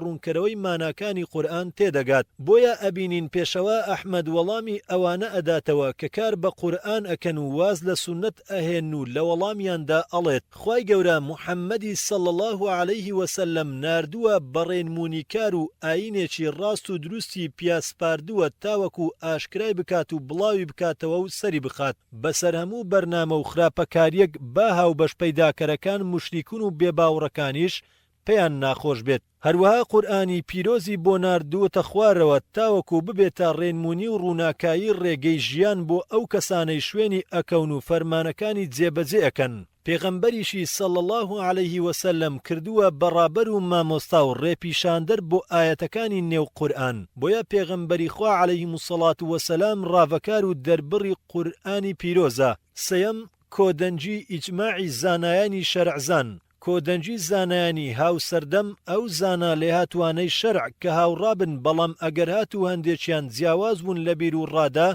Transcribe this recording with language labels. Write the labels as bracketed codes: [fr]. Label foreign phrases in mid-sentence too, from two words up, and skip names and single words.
[ckb] ڕوونکەرەوەی ماناکانی قورئان تێدەگات بۆیە ئەبینین پێشەوا ئەحمەد وەڵامی ئەوانە ئەداتەوە کە کار بە قورئان ئەکەن و واز لە سنەت ئەهێن و لە وەڵامیاندا ئەڵێت خوای گەورە محەممەدی [ar] صلى الله عليه وسلم [ckb] ناردووە بەڕێنمونی کار و ئاینێکی ڕاست و دروستی پیاسپاردووە تاوەکو ئاشکرای بکات و بڵاوی بکاتەوە و سەری بخات بەسەر هەموو بەرنامە و خراپەکاریەک با هاوبەش پەیداکەرەکان مشریکون و بێباوڕەکانیش پێیان ناخۆش بێت هەروەها قورئانی پیرۆزی بۆ ناردووەتە خوارەوە تاوەکو ببێتە ڕێنمونی و ڕووناکایی ڕێگەی ژیان بۆ ئەو کەسانەی شوێنی ئەکەون و فەرمانەکانی جێبەجێ ئەکەن پێغەمبەریشی [ar] صلى الله عليه وسلم [ckb] کردووە بەڕابەر و مامۆستا و ڕێپیشاندەر بۆ ئاەتەکانی نێو قورئان بۆیە پێغەمبەری خوا [ar] عليهلەیهیم الصەڵات وەسەلام [ckb] ڕاوەکار و دەربڕی قورئانی پیرۆزە سەیەم کۆدەنجی ئیجماعی زانایانی شەرعزان کۆدەنجی زانایانی هاوسەردەم ئەو زانا لێهاتوانەی شەرع کە هاوڕابن بەڵام ئەگەر هاتوو هەندێکیان جیاواز بوون لە بیر و ڕادا